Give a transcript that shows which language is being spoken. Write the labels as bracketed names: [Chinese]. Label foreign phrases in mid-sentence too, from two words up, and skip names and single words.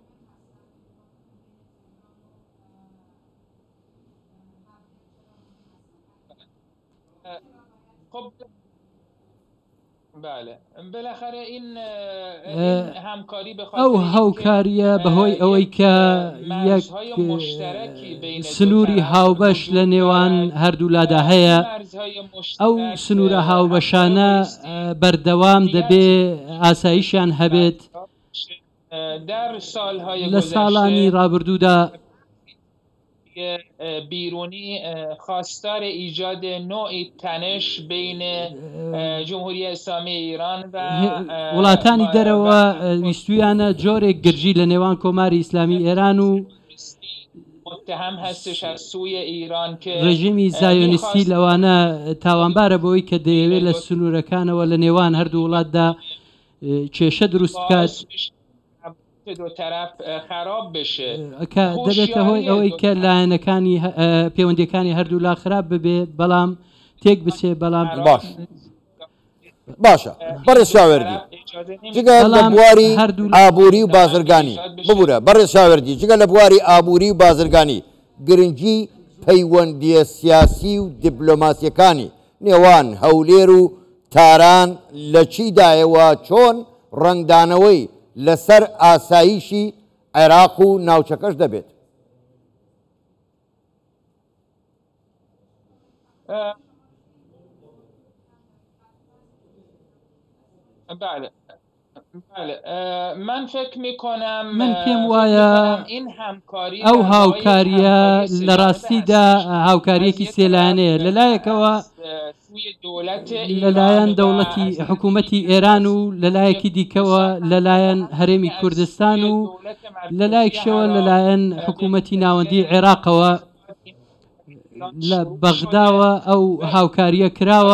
[Central Kurdish] ئەو هاوکاریە بەهۆی ئەوەی کە یەک سنووری هاوبەش لە نێوان هەردوو لادا هەیە. ئەو سنوورە هاوبەشانە بەردەوام دەبێ ئاساییشیان هەبێت. لە ساڵانی ڕابردوودا [Persian] بیرونی خواستار ایجاد نوعی تنش بین جمهوری اسلامی ایران و [Central Kurdish] وڵاتانی دەرەوە ویستویانە جۆرێک گرژی لە نێوان کۆماری ئیسلامی ئێران و [Persian] متهم هستش از سوی ایران که [Central Kurdish] ڕژیمی زایۆنیستی لەوانە تاوانبارە بەوەی کە دەیەوێت لە سنوورەکانەوە لە نێوان هەردوو وڵاتدا کێشە دروست بکات. [Persian] دو طرف خراب بشه [Central Kurdish] دەبێتە هۆی ئەوەی کە لایەنەکانی پەیوەندیەکانی هەردوو لا خراپ ببێ، بەڵام تێک بچێ. بەڵام باش باشە بەڕێز شاوێردی جگە لە بواری ئابووری و بازرگانی ببوورە بەڕێز شاوێردی جگە لە بواری ئابووری و بازرگانی گرنگی پەیوەندیە سیاسی و دیپلۆماسیەکانی نێوان هەولێر و تاران لە چیدایەوە چۆن ڕنگدانەوەی لەسەر ئاسایشی عێراق و ناوچەکەش دەبێت. [Persian] بله من فکر میکنم [Central Kurdish] من پێم وایە ئەو هاوکاریە لە ڕاستیدا هاوکاریەکی سێلانەیە لەلایەکەوە لەلایەن دەوڵەتی حکوومەتی ئێران و لەلایەکی دیکەوە لەلایەن هەرێمی کوردستان و لەلایەکشەوە لەلایەن حکوومەتی ناوەندی عێراقەوە لە بەغداوە ئەو هاوکاریە کراوە.